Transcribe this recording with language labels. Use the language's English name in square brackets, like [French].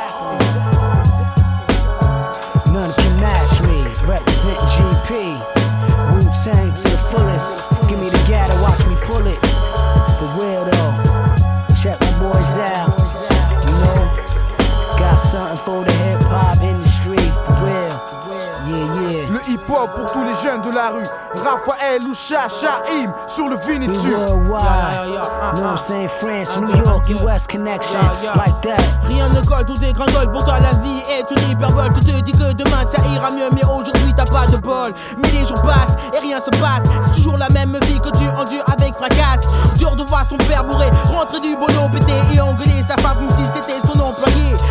[English] None can match me, represent GP. Wu-Tang to the fullest. Give me the gat and watch me pull it. For real though, check my boys out. You know, got something for the hip-hop industry. For real, yeah. [French] Le hip-hop pour tous les jeunes de la rue, Raphaël ou Shaheem sur le [English] We Vinitude. worldwide, know what I'm saying? France, New York, US connection, like that. [French] Rien ne colle, tout dégringole, pour toi la vie est une hyperbole. Tu te dis que demain ça ira mieux, mais aujourd'hui t'as pas de bol. Mais les jours passent et rien se passe, c'est toujours la même vie que tu endures avec fracas. Dur de voir son père bourré, rentrer du boulot, pété et engueuler sa femme comme si c'était son employé.